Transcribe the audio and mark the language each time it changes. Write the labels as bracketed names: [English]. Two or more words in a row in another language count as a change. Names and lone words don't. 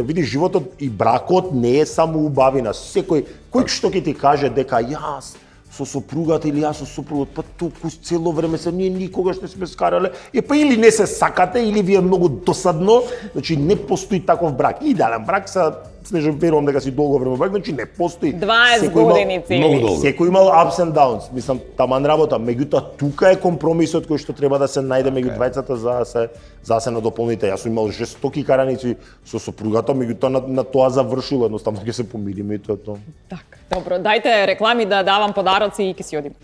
[Macedonian] Види, животот и бракот не е само убавина. Секој кој што ќе ти каже дека јас со сопругата или јас со сопругот, па толку цело време се ние никогаш не сме скарале. Па или не се сакате или ви е многу досадно, значи не постои таков брак. Идеален брак се снежам верувам дека си долго време брак, значи не постои. 20 Секој имал- години Многу цели. долго. Секој имал [English] ups and downs, [Macedonian] мислам, таман работа, меѓутоа тука е компромисот кој што треба да се најде меѓу двајцата за да се надополните. Јас сум имал жестоки караници со сопругата, меѓутоа на тоа завршило, едноставно ќе се помириме и тоа е тоа. Така. Добро, дајте реклами да давам подароци и ќе си одим.